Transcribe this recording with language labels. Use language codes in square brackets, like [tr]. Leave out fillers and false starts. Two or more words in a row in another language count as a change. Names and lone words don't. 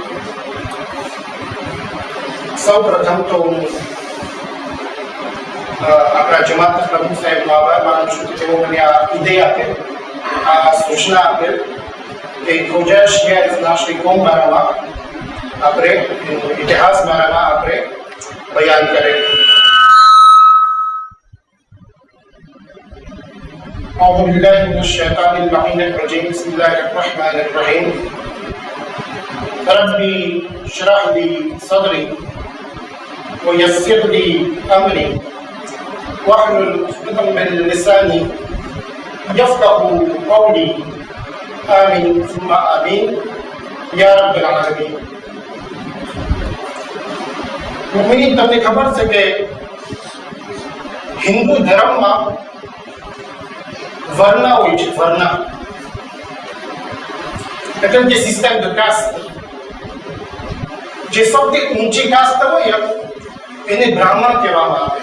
[gu] સૌ પ્રથમ તો આપણા જમાતના પ્રમુખ સાહેબનો આભાર માનું છું કે તેઓ મને આ વિધેય આપે, આ સૂચના આપે કે રોજા શિયાળના શ્રી કોમ બારામાં આપણે ઇતિહાસ બારામાં આપણે બયાન કરે. [ar] أعوذ بالله من الشيطان اللعين الرجيم. بسم الله الرحمن الرحيم. ربي اشرح لي صدري ويسر لي أمري واحلل عقدة من لساني يفقهوا قولي آمين ثم آمين يا رب العالمين. [gu] मुमिनीन, તમને ખબર છે કે હિન્દુ ધર્મમાં વર્ણ હોય છે. વર્ણ એટલે કે [en] system the caste. [gu] જે સૌથી ઊંચી કાસ્ટ હોય એને બ્રાહ્મણ કહેવામાં આવે.